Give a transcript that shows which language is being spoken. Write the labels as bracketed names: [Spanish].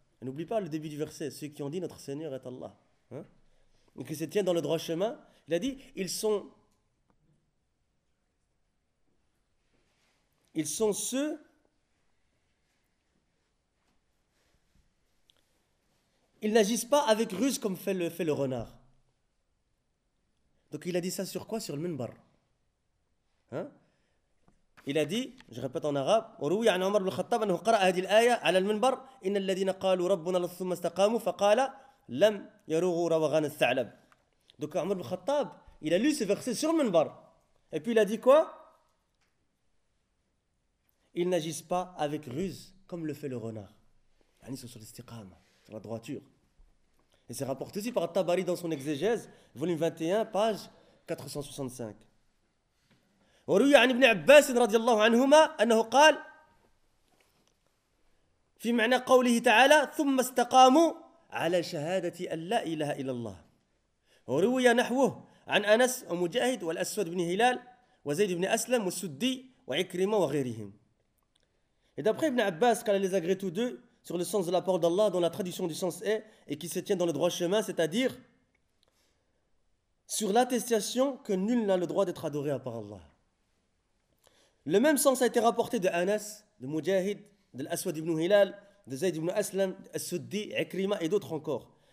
[French] Et n'oublie pas le début du verset, ceux qui ont dit notre Seigneur est Allah. Et qui se tient dans le droit chemin, il a dit, ils sont ceux, ils n'agissent pas avec ruse comme fait le renard. Donc il a dit ça sur quoi? Sur le minbar. Il a dit, je répète en arabe, « [Arabic] وروي عن عمر بن الخطاب أنه قرأ هذه الآية على المنبر إن الذين قالوا ربنا ثم استقاموا فقال لم يروغوا روغان الثعلب. [French] » Donc Omar ibn Khattab, il a lu ce verset sur Minbar. Et puis il a dit quoi? Ils n'agissent pas avec ruse comme le fait le renard. Ils sont sur l'istiqama, sur la droiture. Et c'est rapporté aussi par Tabari dans son exégèse, volume 21, page 465. [Arabic] Ibn Abbas radiallahu anhuma, annahu qal, fi ma'na qawlihi ta'ala, thumma istaqamu ala shahadati an la ilaha illallah. وروي نحوه عن أنس ومجاهد والأسود بن هلال وزيد بن أسلم والسدي وعكرمة وغيرهم. [French] Et d'après Ibn Abbas, qu'Allah les agrée tous deux, sur le sens de la parole d'Allah, dont la traduction du sens est, et qui se tient dans le droit chemin, c'est-à-dire sur l'attestation que nul n'a le droit d'être adoré à part Allah. Le même sens a été rapporté de Anas, de Mujahid, de l'Aswad ibn Hilal, de Zayd ibn Aslam, As-Suddi, Ikrima et d'autres encore.